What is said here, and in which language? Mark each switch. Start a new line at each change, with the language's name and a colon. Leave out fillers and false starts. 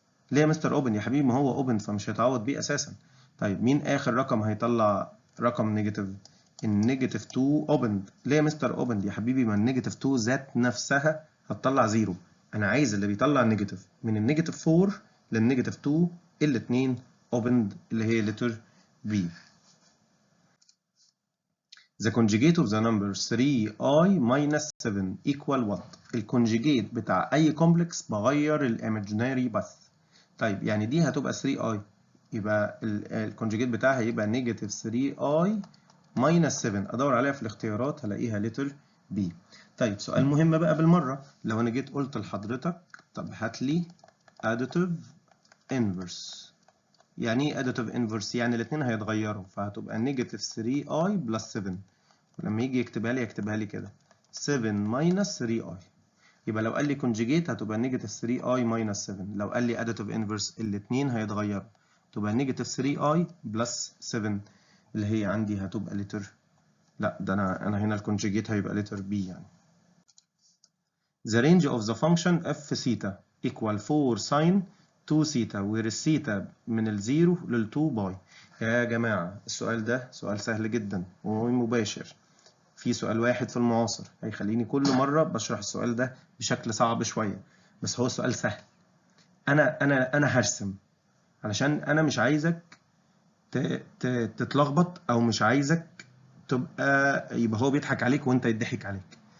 Arabic: ليه يا مستر اوبن يا حبيبي؟ ما هو اوبن فمش هيتعوض بيه اساسا. طيب مين اخر رقم هيطلع رقم نيجاتيف؟ النيجاتيف 2 اوبند. ليه يا مستر اوبند يا حبيبي؟ ما النيجاتيف 2 ذات نفسها هتطلع 0. انا عايز اللي بيطلع نيجاتيف من النيجاتيف 4 للنيجاتيف 2 الاثنين اوبند اللي هي لتر B.
English: The conjugate of the number 3i minus 7 equal what؟
Arabic: الكونجيجيت بتاع أي كومبلكس بغير الإيماجيناري بس. طيب يعني دي هتبقى 3i يبقى الكونجيجيت بتاعها يبقى نيجاتيف 3i
English: minus 7.
Arabic: أدور عليها في الاختيارات هلاقيها لتر B. طيب سؤال مهم بقى بالمرة. لو أنا جيت قلت لحضرتك طب هات لي additive inverse. يعني ايه additive inverse؟ يعني الاثنين هيتغيروا فهتبقى نيجاتيف 3i بلس 7 ولما يجي يكتبها لي كده 7 ماينس 3i. يبقى لو قال لي conjugate هتبقى نيجاتيف 3i ماينس 7. لو قال لي additive inverse الاثنين هيتغيروا تبقى نيجاتيف 3i بلس 7 اللي هي عندي هتبقى لتر لا ده انا هنا الكونجيجيت هيبقى لتر B يعني.
English: The range of the function f theta equal 4 sin 2 theta where
Arabic: الثيتا من الزيرو لل2 باي. يا جماعة السؤال ده سؤال سهل جدا ومباشر. في سؤال واحد في المعاصر هيخليني كل مرة بشرح السؤال ده بشكل صعب شوية بس هو سؤال سهل. أنا هرسم علشان أنا مش عايزك تتلخبط أو مش عايزك يبقى هو بيضحك عليك وأنت يضحك عليك.